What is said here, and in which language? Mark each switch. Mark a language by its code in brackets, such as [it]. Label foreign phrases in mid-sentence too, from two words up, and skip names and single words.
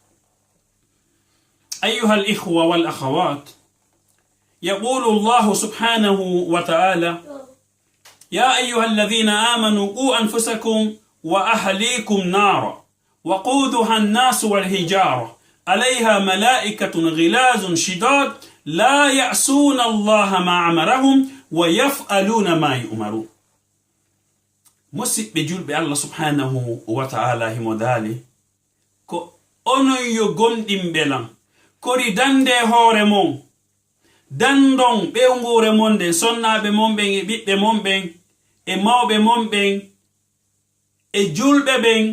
[ar] أيها الإخوة والأخوات، يقول الله سبحانه وتعالى: يا أيها الذين آمنوا قوا أنفسكم وأهليكم نارا وقودها الناس والحجارة عليها ملائكة غلاظ شداد لا يعصون الله ما أمرهم ويفعلون ما يؤمرون. [ff] musidɓe julɓe Allah [ar] سبحانه وتعالى [ff] himo dali ko onon yo gonɗimɓe lan kori dande hoore mon, dandon ɓewngure mon nden, sonnaɓe mon ɓen e ɓiɓɓe mon ɓen e mawɓe mon ɓen e julɓe ɓen.